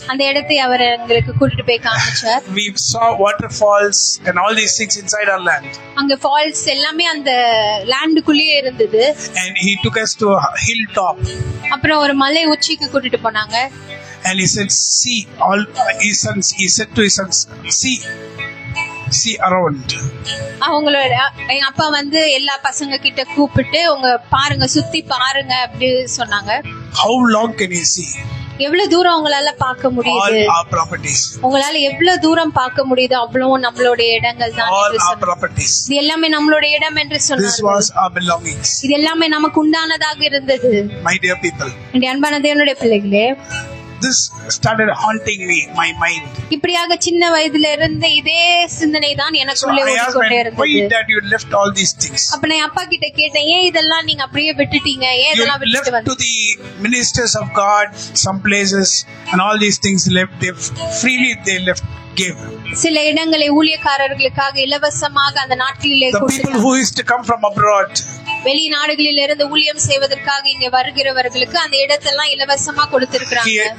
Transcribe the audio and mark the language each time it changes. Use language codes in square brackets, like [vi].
[ta] அந்த இடத்தை அவர் எங்களுக்கு கூட்டிட்டு போய் காமிச்சார். [en] We saw waterfalls and all these things inside our land. [ta] அங்க ஃபால்ஸ் எல்லாமே அந்த லேண்டுக்குள்ளேயே இருந்தது. [en] And he took us to a hilltop. [ta] அப்புறம் ஒரு மலை உச்சிக்கு கூட்டிட்டு போனாங்க. [en] And he said, see all his sons. He said to his sons, see around. [ta] அவங்களோட எங்க அப்பா வந்து எல்லா பசங்க கிட்ட கூப்பிட்டு உங்க பாருங்க, சுத்தி பாருங்க அப்படி சொன்னாங்க. [en] How long can you see? [ta] எவ்வளவு தூரம் உங்களால பார்க்க முடியுது? [en] All our properties. [ta] உங்களால எவ்வளவு தூரம் பார்க்க முடியுது? அவ்வளவு நம்மளுடைய இடங்கள் தான். [en] All our properties. [ta] இது எல்லாமே நம்மளுடைய இடம் என்று சொன்னாங்க. [en] This was our belongings. [ta] இது எல்லாமே நமக்கு உண்டானதாக இருந்தது. [en] My dear people. [ta] என்னுடைய அன்பான தேவனுடைய பிள்ளைகளே, [en] this started haunting me, my mind. [ta] இப்படியாக சின்ன வயதுல இருந்த இதே சிந்தனை தான் எனக்குள்ளே ஓடிக்கொண்டே இருந்தது. [en] Why that you left all these things? [ta] அப்ப நான் அப்பா கிட்ட கேட்டேன், ஏன் இதெல்லாம் நீங்க அப்படியே விட்டுட்டீங்க? ஏன் இதெல்லாம் விட்டுட்டு [en] left to the ministers of God some places and all these things left, they freely gave. [ta] சில இடங்களை ஊழியக்காரர்களுக்காக இலவசமாக அந்த நாட்டிலே [en] the people who used to come from abroad, [ta] வெளிநாடுகளில் இருந்து ஊழியம் செய்வதற்காக இங்க வருகிறவர்களுக்கு அந்த இடத்தெல்லாம் இலவசமா கொடுத்திருக்காங்க.